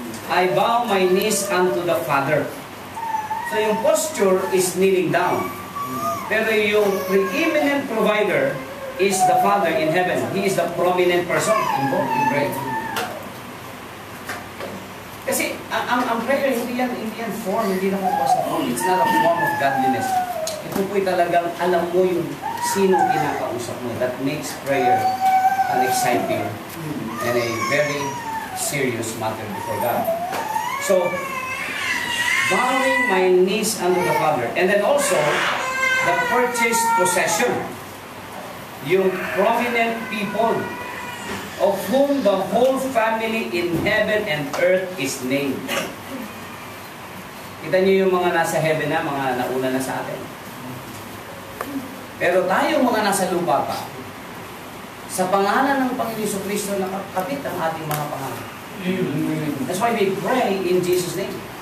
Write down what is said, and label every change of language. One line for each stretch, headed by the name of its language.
English: "I bow my knees unto the Father." So yung posture is kneeling down. Pero yung preeminent provider is the Father in heaven. He is the prominent person involved in prayer.
Filipino: Kasi ang prayer hindi yan form, hindi naman po sa form.
English: It's not a form of godliness.
Filipino: Ito po'y talagang alam mo yung sinong kinakausap mo.
English: That makes prayer an exciting and a very serious matter before God. So, bowing my knees unto the Father. And then also, the purchased possession. Yung prominent people of whom the whole family in heaven and earth is named.
Filipino: Kita niyo yung mga nasa heaven na, mga nauna na sa atin. Pero tayong mga nasa lupa pa, sa pangalan ng Panginoon Jesucristo, nakakapit ang ating mga pangalan.
English: That's why we pray in Jesus' name.